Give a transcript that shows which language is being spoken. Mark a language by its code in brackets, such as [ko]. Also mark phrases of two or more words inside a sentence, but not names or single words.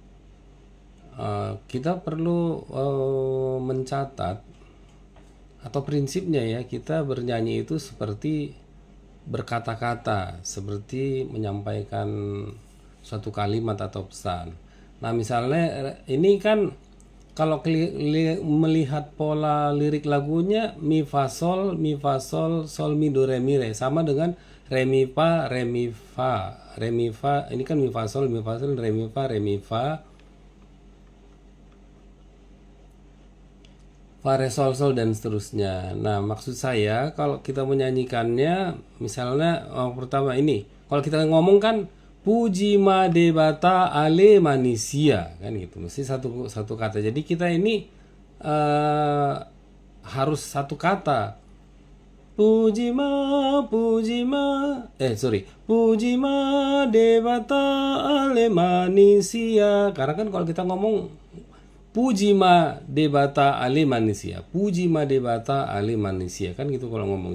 [id] Kita perlu mencatat atau prinsipnya ya, kita bernyanyi itu seperti berkata-kata, seperti menyampaikan suatu kalimat atau pesan. Nah misalnya ini kan kalau melihat pola lirik lagunya mi fa sol sol mi do re mi re, sama dengan re mi fa ini kan mi fa sol re mi fa fa re sol dan seterusnya. Nah maksud saya kalau kita menyanyikannya misalnya pertama ini, kalau kita ngomong kan [bbc] puji madevata ale manisia [id] kan gitu, mesti satu kata. Jadi kita ini harus satu kata. [bbc] Pujima Devata Ale Manusia. [id] Karena kan kalau kita ngomong [bbc] Pujima Devata Ale Manusia, Pujima Devata Ale Manusia, [id] kan gitu kalau ngomong.